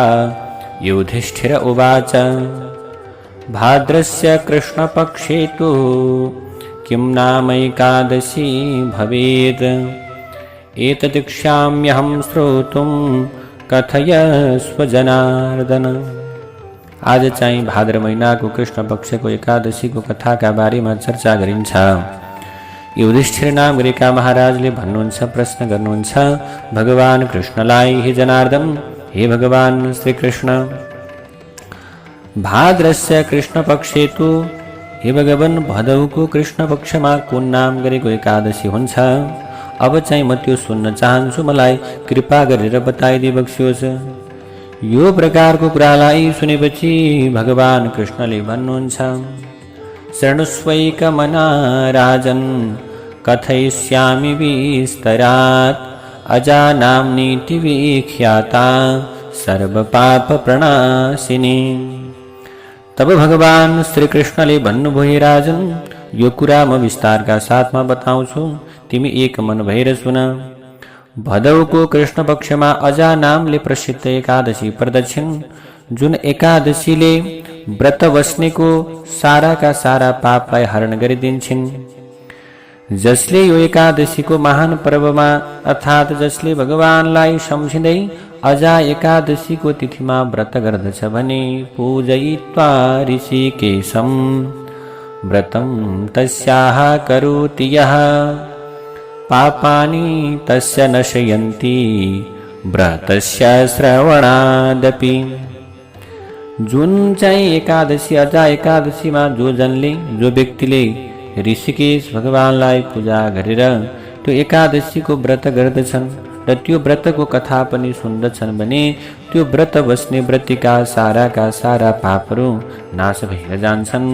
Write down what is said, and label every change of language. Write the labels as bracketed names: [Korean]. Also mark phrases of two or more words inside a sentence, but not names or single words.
[Sanskrit] युधिष्ठिर उवाच भाद्रस्य कृष्णपक्षे तु किं नाम एकादशी भवेत् एतदिच्छाम्यहं श्रोतुं कथयस्व जनार्दन। [Nepali] आज चाहिँ भाद्र महिनाको कृष्ण पक्षको एकादशीको कथाका बारेमा चर्चा गरिन्छ। युधिष्ठिर नाम गरेका महाराजले भन्नुहुन्छ, प्रश्न गर्नुहुन्छ भगवान कृष्णलाई, हे जनार्दन, हे भगवान श्री कृष्ण, [Sanskrit] भाद्रस्य कृष्ण पक्षे तु, [Nepali] हे भगवान भदौको कृष्ण पक्षमा कुन नाम गरेको एकादशी हुन्छ? अब चाहिँ म त्यो सुन्न चाहन्छु, मलाई कृपा गरेर बताइदिबक्सियोस्। यो प्रकारको कुरालाई सुनेपछि भगवान कृष्णले भन्नुहुन्छ, [Sanskrit] शृणुष्वैकमना राजन् कथयिष्यामि विस्तरात् अजानाम्नीति विख्याता सर्वपापप्रणाशिनी। [Nepali] तब भगवान श्री कृष्णले भन्नुभयो, राजन, यो कुरा म विस्तारका साथमा बताउँछु, तिमी एक मन भएर सुन। भदौको कृष्ण पक्षमा अजा नामले प्रसिद्ध एकादशी पर्दछन्, जुन एकादशीले व्रत बस्नेको साराका सारा पापलाई हरण गरिदिन्छन्। जसले यो एकादशीको महान पर्वमा अर्थात् जसले भगवानलाई सम्झिँदै अजा एकादशीको तिथिमा व्रत गर्दछ भने [Sanskrit] पूजयित्वा ऋषिकेशं व्रतं तस्याः करोति यः पापानि तस्य नशयन्ति व्रतस्य श्रवणादपि। [Nepali] जुन चाहिँ एकादशी अजा एकादशीमा जो व्यक्तिले ऋषिकेश भगवानलाई पूजा गरेर त्यो एकादशीको व्रत गर्दछन् र त्यो व्रतको कथा पनि सुन्दछन् भने त्यो व्रत बस्ने व्रतीका साराका सारा पापहरू नाश भएर जान्छन्।